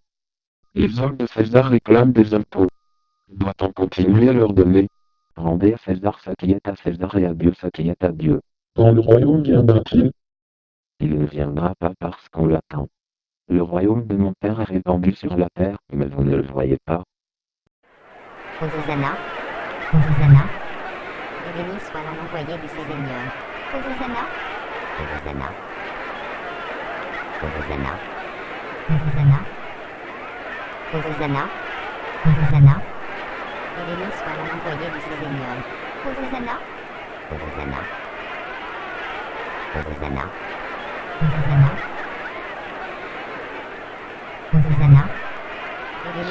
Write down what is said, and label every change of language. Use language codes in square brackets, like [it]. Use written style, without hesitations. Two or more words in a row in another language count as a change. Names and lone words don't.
[fr] Les hommes de César réclament des impôts. Doit-on continuer à leur donner? Rendez à César ce qui est à César et à Dieu ce qui est à Dieu. Quand le royaume viendra-t-il? Il ne viendra pas parce qu'on l'attend. Le royaume de mon Père est répandu sur la terre, mais vous ne le voyez pas. Hosanna, Hosanna, et béni soit l'homme envoyé du Seigneur. Hosanna, Hosanna, Hosanna, Hosanna, Hosanna, Hosanna, et béni soit l'homme envoyé du Seigneur. Hosanna, Hosanna, Hosanna, Hosanna, Hosanna, et béni